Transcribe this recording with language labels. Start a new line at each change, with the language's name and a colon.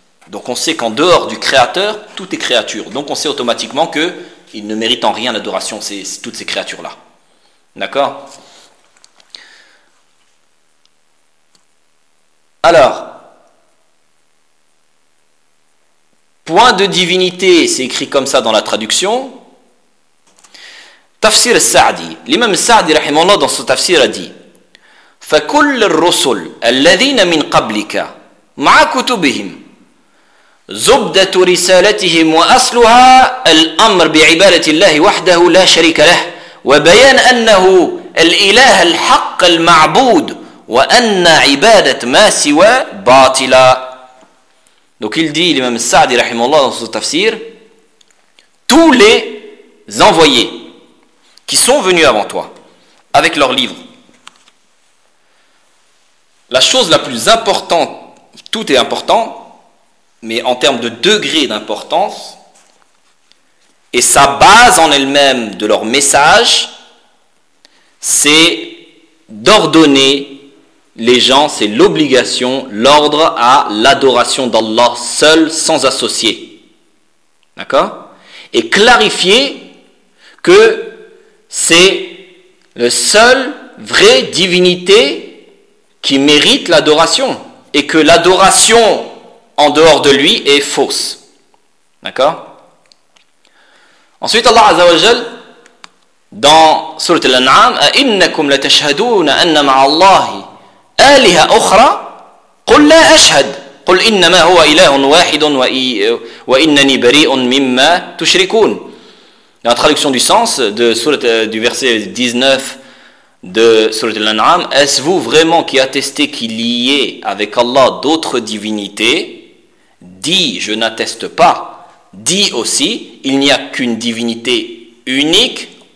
French: Donc on sait qu'en dehors du Créateur, tout est créature. Donc on sait automatiquement qu'il ne mérite en rien l'adoration, c'est toutes ces créatures-là. D'accord ? Alors, point de divinité, c'est écrit comme ça dans la traduction. Tafsir al-Sa'di, l'imam al-Sa'di rahimahullah dans son tafsir a dit
Arabic: فَكُلَّ الرُّسُلْ الَّذِينَ مِنْ قَبْلِكَ مَعَ كُتُبِهِمْ زُبْدَةُ رِسَالَتِهِمْ وَأَصْلُهَا الْأَمْرُ بِعِبَادَةِ اللَّهِ وَحْدَهُ لَا شَرِكَ لَهُ وَبَيَانَ أَنَّهُ الْإِلَهَ الْحَقَّ الْمَعْبُودُ وَأَنَّ عِبَادَةَ مَا سِوَى بَاطِلَ.
French: Donc il dit, l'imam al-Sa'di rahimahullah dans son tafsir, tous les envoyés qui sont venus avant toi, avec leurs livres. La chose la plus importante, tout est important, mais en termes de degré d'importance, et sa base en elle-même de leur message, c'est d'ordonner les gens, c'est l'obligation, l'ordre à l'adoration d'Allah seul, sans associé. D'accord ? Et clarifier que c'est le seul vrai divinité qui mérite l'adoration et que l'adoration en dehors de lui est fausse. D'accord ? Ensuite, Allah Azza wa Jal, dans Sourate Al-An'am,
Arabic: « إِنَّكُمْ لَتَشْهَدُونَ أَنَّ مَعَ اللَّهِ آلِهَ أُخْرَى قُلْ لَا أَشْهَدْ قُلْ إِنَّمَا هُوَ إِلَهٌ وَاحِدٌ وَإِنَّنِي بَرِيءٌ مِمَّا تُشْرِكُونَ.
French: Dans la traduction du sens de sourate, du verset 19 de Sourate Al-An'am, est-ce-vous vraiment qui attestez qu'il y ait avec Allah d'autres divinités ? Dis, je n'atteste pas. Dis aussi, il n'y a qu'une divinité unique.